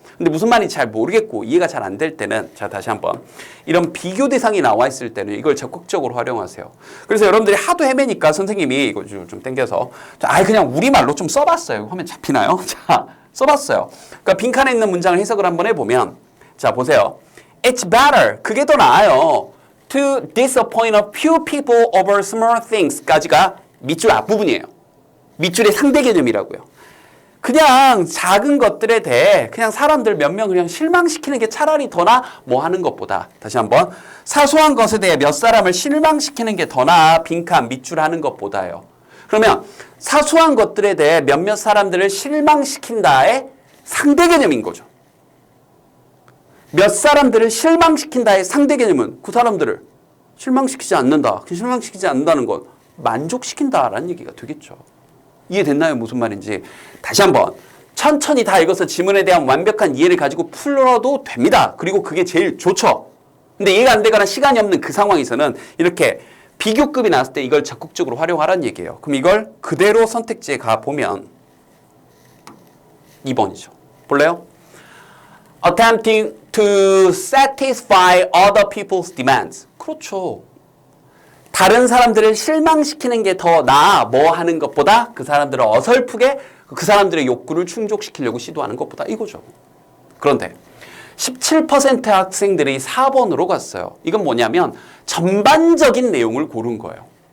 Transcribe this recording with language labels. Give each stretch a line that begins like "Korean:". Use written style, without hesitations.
Korean: 근데 무슨 말인지 잘 모르겠고 이해가 잘 안 될 때는 자 다시 한번 이런 비교 대상이 나와 있을 때는 이걸 적극적으로 활용하세요. 그래서 여러분들이 하도 헤매니까 선생님이 이거 좀 땡겨서 그냥 우리말로 좀 써봤어요. 화면 잡히나요? 자 써봤어요. 그러니까 빈칸에 있는 문장을 해석을 한번 해보면 자 보세요.
English: It's better.
Korean: 그게 더 나아요.
English: To disappoint a few people over small things
Korean: 까지가 밑줄 앞부분이에요. 밑줄의 상대 개념이라고요. 그냥 작은 것들에 대해 그냥 사람들 몇 명 그냥 실망시키는 게 차라리 더나 뭐 하는 것보다 다시 한번 사소한 것에 대해 몇 사람을 실망시키는 게 더나 빈칸 밑줄 하는 것보다요. 그러면 사소한 것들에 대해 몇몇 사람들을 실망시킨다의 상대 개념인 거죠. 몇 사람들을 실망시킨다의 상대 개념은 그 사람들을 실망시키지 않는다. 실망시키지 않는다는 건 만족시킨다라는 얘기가 되겠죠. 이해됐나요? 무슨 말인지. 다시 한번 천천히 다 읽어서 지문에 대한 완벽한 이해를 가지고 풀어도 됩니다. 그리고 그게 제일 좋죠. 근데 이해가 안 되거나 시간이 없는 그 상황에서는 이렇게 비교급이 나왔을 때 이걸 적극적으로 활용하라는 얘기예요. 그럼 이걸 그대로 선택지에 가보면 2번이죠. 볼래요?
English: Attempting to satisfy other people's demands.
Korean: 그렇죠. 다른 사람들을 실망시키는 게 더 나아 뭐 하는 것보다 그 사람들을 어설프게 그 사람들의 욕구를 충족시키려고 시도하는 것보다 이거죠. 그런데 17% 학생들이 4번으로 갔어요. 이건 뭐냐면 전반적인 내용을 고른 거예요.